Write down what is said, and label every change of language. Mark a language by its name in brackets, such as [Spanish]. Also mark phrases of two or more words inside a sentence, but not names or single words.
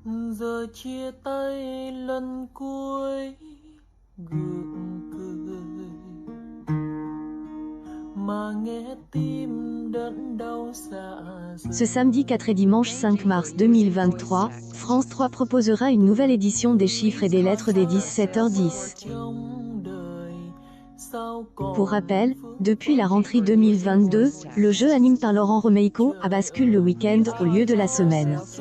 [Vietnamese] Giờ chia tay lần cuối gượng cười mà nghe tim đớn đau dạ. [French] Ce samedi 4 et dimanche 5 mars 2023, France 3 proposera une nouvelle édition des chiffres et des lettres dès 17h10. Pour rappel, depuis la rentrée 2022, le jeu animé par Laurent Romeiko bascule le week-end au lieu de la semaine.